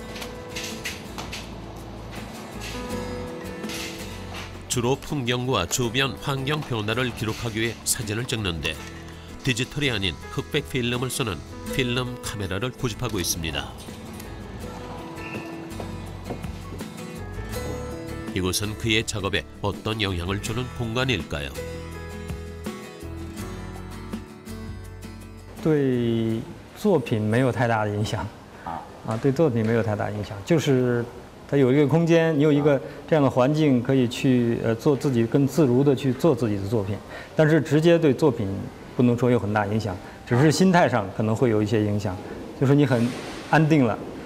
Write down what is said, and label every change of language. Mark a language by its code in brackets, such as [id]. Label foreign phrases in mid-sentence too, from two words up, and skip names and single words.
[ko] 주로 풍경과 주변 환경 변화를 기록하기 위해 사진을 찍는데 디지털이 아닌 흑백 필름을 쓰는 필름 카메라를 고집하고 있습니다. 이곳은 그의 작업에 어떤 영향을 주는 공간일까요? [zh] 对作品没有太大的影响，对作品没有太大影响，就是它有一个空间，你有一个这样的环境，可以去做自己更自如的去做自己的作品，但是直接对作品不能说有很大影响，只是心态上可能会有一些影响，就是你很安定了，